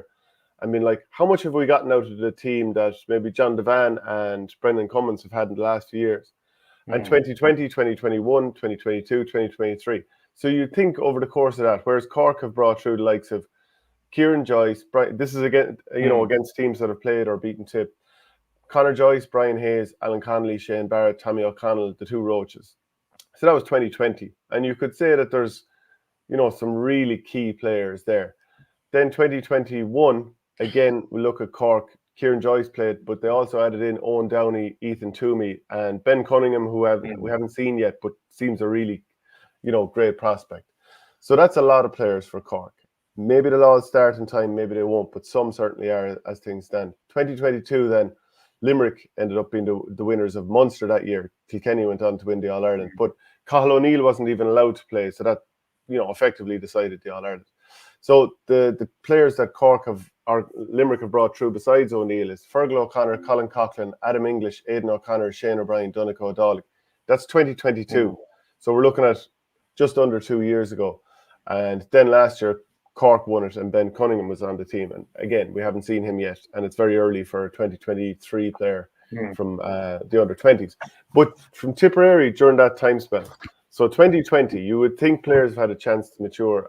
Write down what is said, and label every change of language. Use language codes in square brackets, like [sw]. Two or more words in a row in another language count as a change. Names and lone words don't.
[en] I mean, like, how much have we gotten out of the team that maybe John Devan and Brendan Cummins have had in the last few years? And 2020, 2021, 2022, 2023. So you think over the course of that, whereas Cork have brought through the likes of Kieran Joyce, this is again, against teams that have played or beaten Tip. Conor Joyce, Brian Hayes, Alan Connolly, Shane Barrett, Tommy O'Connell, the two Roaches. So that was 2020. And you could say that there's, some really key players there. Then 2021, again, we look at Cork. Kieran Joyce played, but they also added in Owen Downey, Ethan Toomey, and Ben Cunningham, who we haven't seen yet, but seems a really, great prospect. So that's a lot of players for Cork. Maybe they'll all start in time, maybe they won't, but some certainly are as things stand. 2022 then, Limerick ended up being the winners of Munster that year. Kilkenny went on to win the All-Ireland, but Cathal O'Neill wasn't even allowed to play, so that, effectively decided the All-Ireland. So the players that Limerick have brought through besides O'Neill is Fergal O'Connor, Colin Coughlin, Adam English, Aidan O'Connor, Shane O'Brien, Donncha O'Donnell. That's 2022. So we're looking at just under 2 years ago. And then last year, Cork won it and Ben Cunningham was on the team. And again, we haven't seen him yet. And it's very early for a 2023 player from the under-20s. But from Tipperary during that time spell, so 2020, you would think players have had a chance to mature.